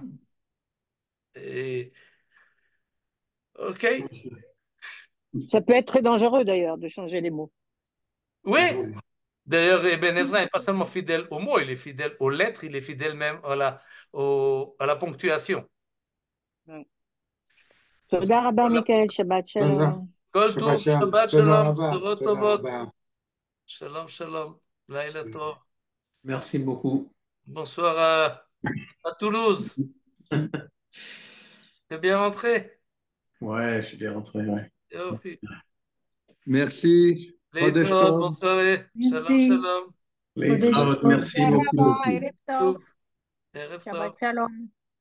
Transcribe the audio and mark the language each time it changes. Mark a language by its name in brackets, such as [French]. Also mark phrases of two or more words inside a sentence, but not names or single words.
[French] Et, ok. Ça peut être très dangereux d'ailleurs de changer les mots. Oui, d'ailleurs, Ibn Ezra n'est pas seulement fidèle aux mots, il est fidèle aux lettres, il est fidèle même à la ponctuation. Ouais. Parce que [Hebrew] תודה רבה, מיכאל, שבת תודה. שלום. כל שבת טוב, שלום. שבת תודה שלום, רבה. בשורות תודה טובות. רבה. שלום, שלום, לילה טוב. [French] Merci beaucoup. Bonsoir à Toulouse. T'es bien rentré? Ouais, je suis bien rentré. Ouais. Yofi. Merci. Léa, bonne soirée. Shalom, Merci. shalom. Merci beaucoup. [Hebrew] תודה רבה, ערב טוב. [French] Tout. Erev [Hebrew] שבת Tov. שלום.